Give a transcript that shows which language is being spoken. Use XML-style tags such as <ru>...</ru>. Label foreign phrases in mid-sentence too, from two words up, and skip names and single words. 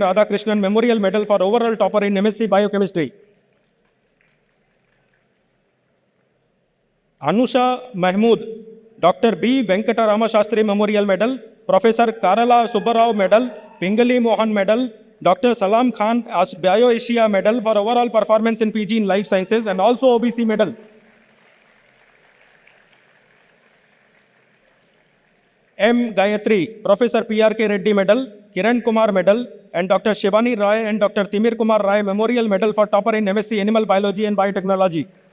<en>Radhakrishnan Memorial Medal for Overall Topper in MSc Biochemistry. Anusha Mahmood, Dr. B. Venkatarama Shastri Memorial Medal, Professor Karala Subbarao Medal, Pingali Mohan Medal, Dr. Salam Khan Bio Asia Medal for Overall Performance in PG in Life Sciences and also OBC Medal. M. Gayatri, Professor P.R.K. Reddy Medal, Kiran Kumar Medal, and Dr. Shivani Rai and Dr. Timir Kumar Rai Memorial Medal for Topper in MSc Animal Biology and Biotechnology.</en>